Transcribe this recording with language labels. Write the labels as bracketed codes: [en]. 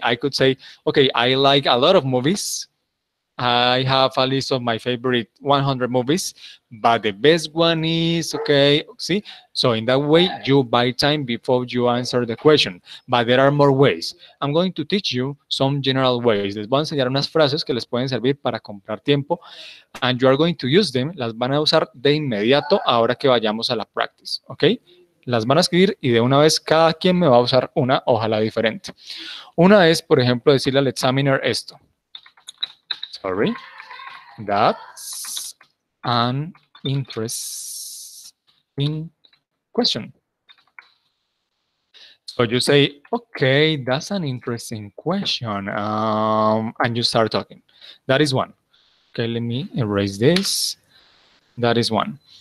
[en] I could say, okay, I like a lot of movies. I have a list of my favorite 100 movies, but the best one is okay. See, so in that way, you buy time before you answer the question. But there are more ways. I'm going to teach you some general ways. [es] Les voy a enseñar unas frases que les pueden servir para comprar tiempo, [en] and you are going to use them. [es] Las van a usar de inmediato ahora que vayamos a la practice, ¿ok? Las van a escribir y de una vez cada quien me va a usar una, ojalá diferente. Una es, por ejemplo, decirle al examiner esto. [en] Sorry. That's an interesting question. So you say, okay, that's an interesting question. And you start talking. That is one. Okay, let me erase this. That is one.